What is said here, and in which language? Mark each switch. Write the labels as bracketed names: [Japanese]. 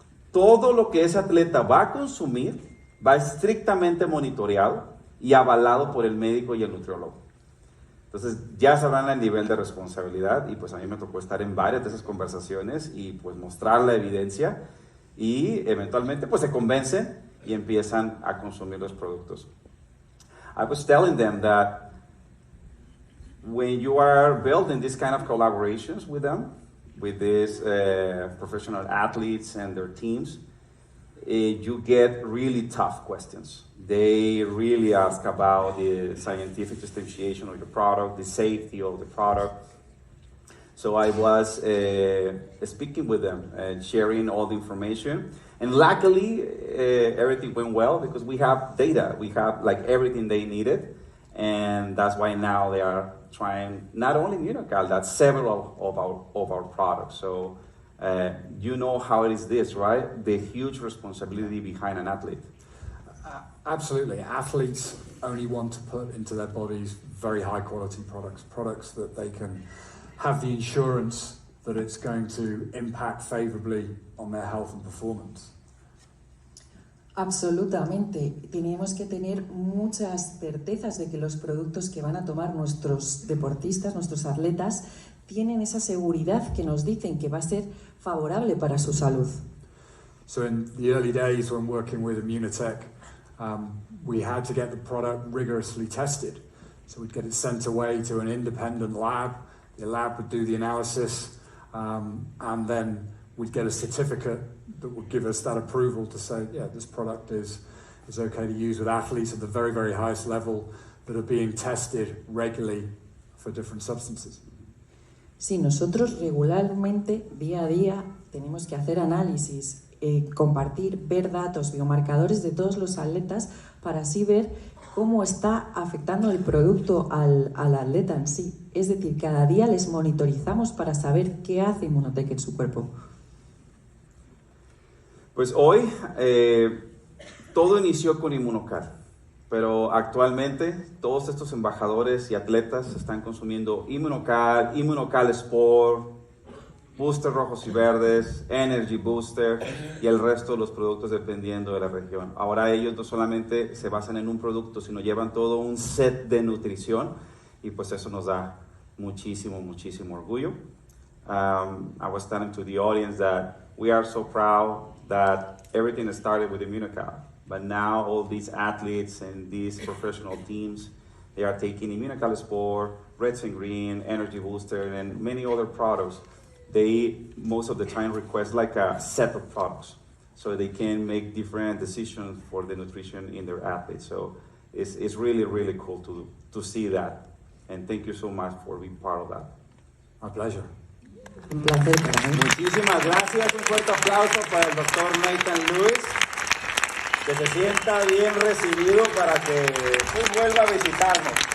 [Spanish] Todo lo que ese atleta va a consumir va estrictamente monitoreado y avalado por el médico y el nutriólogo. Entonces ya sabrán el nivel de responsabilidad, y pues a mí me tocó estar en varias de esas conversaciones y pues mostrar la evidencia, y eventualmente pues se convencen y empiezan a consumir los productos. [English] I was telling them that when you are building this kind of collaborations with them, with these professional athletes and their teams, you get really tough questions. They really ask about the scientific substantiation of the product, the safety of the product. So I was speaking with them and sharing all the information. And luckily, everything went well because we have data. We have like everything they needed. And that's why now they are trying not only Immunocal, that's several of our products. So you know how it is this, right? The huge responsibility behind an athlete. Absolutely. Athletes only want to put into their bodies very high quality products that they can have the insurance that it's going to impact favorably on their health and performance. [Spanish] Absolutamente. Tenemos que tener muchas certezas de que los productos que van a tomar nuestros deportistas, nuestros atletas, tienen esa seguridad que nos dicen que va a ser favorable para su salud. [English] So in the early days when working with Immunotec, we had to get the product rigorously tested. So we'd get it sent away to an independent lab. The lab would do the analysis, and then we'd get a certificate that would give us that approval to say, yeah, this product is okay to use with athletes at the very, very highest level that are being tested regularly for different substances. [Spanish] Sí, nosotros regularmente, día a día, tenemos que hacer análisis, compartir, ver datos, biomarcadores de todos los atletas para así ver cómo está afectando el producto al atleta en sí. Es decir, cada día les monitorizamos para saber qué hace Immunotec en su cuerpo. Pues hoy todo inició con Immunocal, pero actualmente todos estos embajadores y atletas están consumiendo Immunocal, Immunocal Sport, Booster rojos y verdes, Energy Booster y el resto de los productos dependiendo de la región. Ahora ellos no solamente se basan en un producto, sino llevan todo un set de nutrición y pues eso nos da muchísimo, muchísimo orgullo. [English] I was telling to the audience that we are so proud that everything started with Immunocal, but now all these athletes and these professional teams, they are taking Immunocal Sport, Reds and Green, Energy Booster, and many other products. They most of the time request like a set of products so they can make different decisions for the nutrition in their athletes. So it's really, really cool to see that. And thank you so much for being part of that. My pleasure. [Spanish] Un placer para mí. Muchísimas gracias. Un fuerte aplauso para el doctor Nathan Lewis. Que se sienta bien recibido para que pues, vuelva a visitarnos.